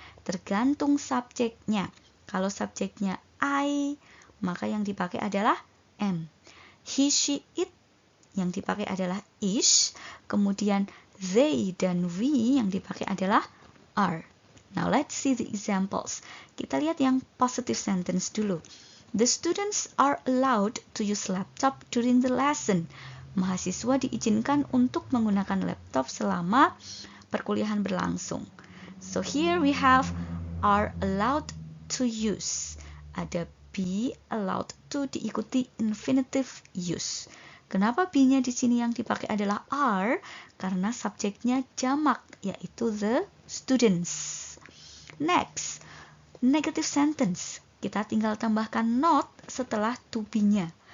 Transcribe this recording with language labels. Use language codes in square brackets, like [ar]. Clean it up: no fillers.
[id] Tergantung subjeknya. Kalau subjeknya I, maka yang dipakai adalah am. He, she, it yang dipakai adalah is. Kemudian they dan we yang dipakai adalah are. [en] Now let's see the examples. [id] Kita lihat yang positive sentence dulu. [en] The students are allowed to use laptop during the lesson. [id] Mahasiswa diizinkan untuk menggunakan laptop selama perkuliahan berlangsung. [en] So here we have are allowed to use. [id] Ada be allowed to diikuti infinitive use. Kenapa be-nya di sini yang dipakai adalah are? Karena subjeknya jamak, yaitu [en] the students. Next, negative sentence. [id] Kita tinggal tambahkan not setelah to be-nya.